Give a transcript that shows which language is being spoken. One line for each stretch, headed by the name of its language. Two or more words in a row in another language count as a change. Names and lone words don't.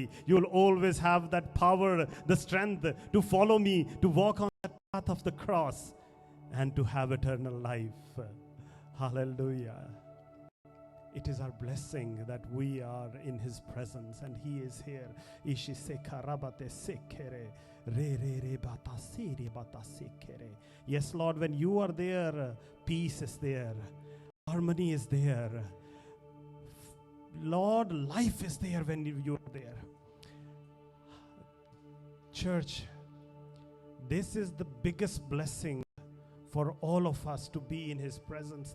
English: You'll always have that power, the strength to follow me, to walk on that path of the cross, and to have eternal life. Hallelujah. It is our blessing that we are in his presence and he is here. Ishi seka rabate sekere, re re re bata siri bata sekere. Yes, Lord, when you are there, peace is there, harmony is there. Lord, life is there when you are there. Church, this is the biggest blessing for all of us to be in his presence.